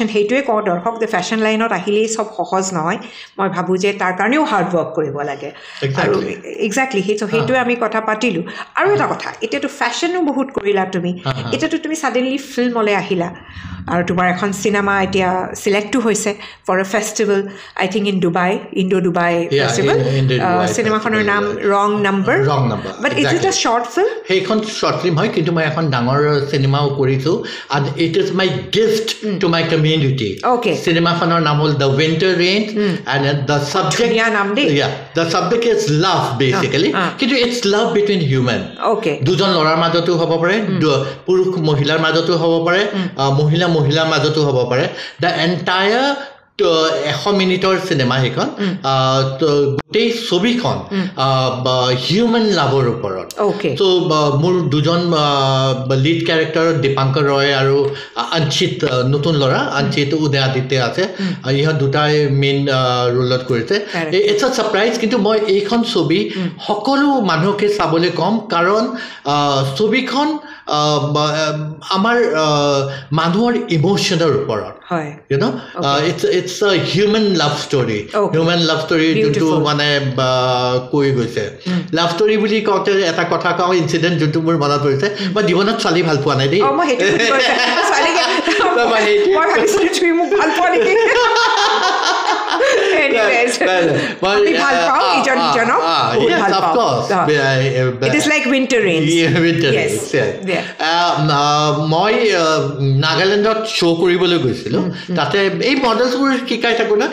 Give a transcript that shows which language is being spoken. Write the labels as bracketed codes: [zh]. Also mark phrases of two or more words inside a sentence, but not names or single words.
[as] সেইটোৱে কওঁ দৰ্শক যে [en] fashion lineত [as] আহিলেই চব সহজ নহয় মই ভাবোঁ যে তাৰ কাৰণেও [en] hard work [as] কৰিব লাগে আৰু এক্সেক্টলি সেইটোৱে আমি কথা পাতিলোঁ আৰু এটা কথা এতিয়াতো ফেশ্বনো বহুত কৰিলা তুমি এতিয়াতো তুমি [en] suddenly filmলৈ [as] আহিলা আৰু তোমাৰ এখন চিনেমা এতিয়া চিলেক্টো হৈছে [en] for a festival I think in Dubai Indo-Dubai festival [as] চিনেমাখনৰ নাম ৰং নাম্বাৰ [en] but is it a short film? [as] সেইখন [en] short film [as] হয় কিন্তু মই এখন ডাঙৰ চিনেমাও কৰিছোঁ [en] and it is my gift to my community. Okay. [as] চিনেমাখনৰ নাম হ'ল The Winter Rain [en] and the subject is love basically. [as] কিন্তু [en] it's love between human. Okay. [as] দুজন ল'ৰাৰ মাজতো হ'ব পাৰে পুৰুষ মহিলাৰ মাজতো হ'ব পাৰে মহিলাৰ মাজতো হ'ব পাৰে [en] the entire [as] 100 মিনিটৰ চিনেমা সেইখন গোটেই ছবিখন [en] human loveৰ [as] ওপৰত ত' মোৰ দুজন [en] lead character [as] দীপাংকৰ ৰয় আৰু অঞ্চিত নতুন ল'ৰা অঞ্চিত উদয়াদিত্য আছে ইহঁত দুটাই [en] main roleত [as] কৰিছে [en] it's a surprise [as] কিন্তু মই এইখন ছবি সকলো মানুহকে চাবলৈ ক'ম কাৰণ ছবিখন আমাৰ মানুহৰ ইমোশ্যনৰ ওপৰত [en] it's a human love story [as] যোনটো মানে কৈ গৈছে [en] love story [as] বুলি কওঁতে এটা কথা কওঁ ইনচিডেণ্ট যোনটো মোৰ মনত পৰিছে মই জীৱনত ছোৱালী ভাল পোৱা নাই দেই মই নাগালেণ্ডত শ্ব' কৰিবলৈ গৈছিলোঁ তাতে এই মডেলছবোৰ শিকাই থাকোঁ না